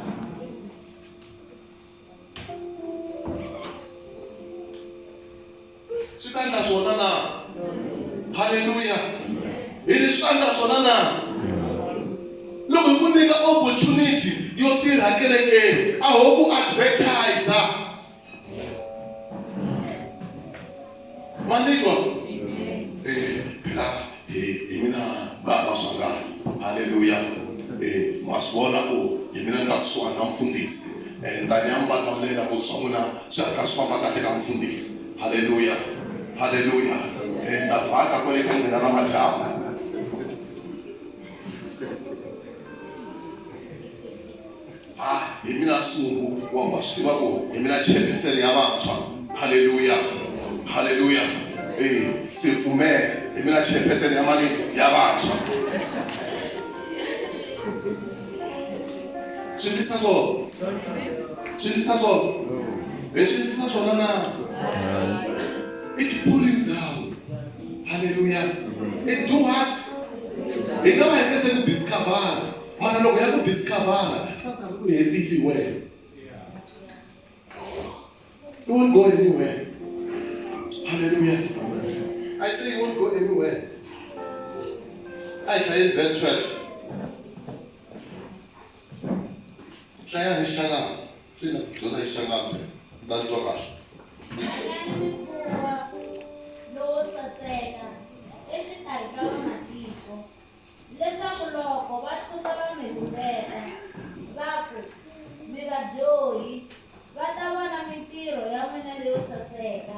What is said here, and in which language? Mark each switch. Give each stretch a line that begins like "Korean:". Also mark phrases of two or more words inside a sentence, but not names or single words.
Tsonga: Swi ta endla swona na. Hallelujah. Hi leswi ta endla swona na. Loko hi ku nyika opportunity yo tirha kerekeni a ho ku advertiser. Manditwa phela mina baba swangani. Hallelujah. Masibona ku mina ni nga kusuhani na mfundhisi ndani ya mi vulavulela ku swa n'wina swi ri ka swi famba kahle ka mfundhisi. Hallelujah. Hallelujah. Ni ta vhaka kwale ka n'wina na madyambu. Hi mina sungu wa swi tiva ku hi mina chairperson ya vantshwa. Hallelujah. Hallelujah. Si pfumela hi mina chairperson ya mali ya vantshwa. Swi endlisa swona. Swi endlisa swona. Leswi endlisa swona na.
English: It pull you down. Hallelujah. It do what?
Tsonga: Hi nga va hi nge se ku discover. Mara loko ya ku discover Satan ku hetile wena.
English: You won't go anywhere. Hallelujah. I say you won't go anywhere. I say verse 12.
Tsonga: Hlaya hi Xalama. Sina dyondza hi Xalama. Dan twa kahle. Lowo saseka exikarhi ka vamatiko leswaku loko va tshuka va mi lumbeta va ku mi vadyohi va ta vona mintirho ya n'wina leyo saseka.